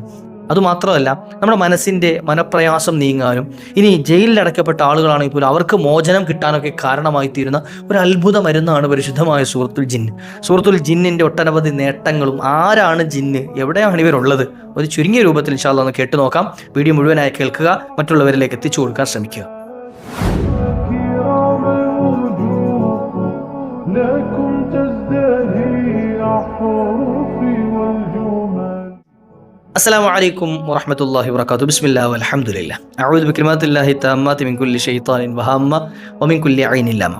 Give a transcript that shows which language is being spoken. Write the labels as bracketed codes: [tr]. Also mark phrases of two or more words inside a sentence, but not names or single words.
[ml] അതുമാത്രമല്ല, നമ്മുടെ മനസ്സിൻ്റെ മനപ്രയാസം നീങ്ങാനും ഇനി ജയിലിൽ അടയ്ക്കപ്പെട്ട ആളുകളാണെങ്കിൽ പോലും അവർക്ക് മോചനം കിട്ടാനൊക്കെ കാരണമായി തീരുന്ന ഒരു അത്ഭുത മരുന്നാണ് പരിശുദ്ധമായ സൂറത്തുൽ ജിന്ന്. സൂറത്തുൽ ജിന്നിൻ്റെ ഒട്ടനവധി നേട്ടങ്ങളും, ആരാണ് ജിന്ന്, എവിടെയാണ് ഇവരുള്ളത്, ഒരു ചുരുങ്ങിയ രൂപത്തിൽ [ar] إن شاء الله [ml] ഒന്ന് കേട്ടു നോക്കാം. വീഡിയോ മുഴുവനായി കേൾക്കുക, മറ്റുള്ളവരിലേക്ക് എത്തിച്ചു കൊടുക്കാൻ ശ്രമിക്കുക. [ar] السلام عليكم ورحمة الله وبركاته. بسم الله والحمد لله. أعوذ بكلمات الله التامات من كل شيطان وهامة ومن كل عين لامة.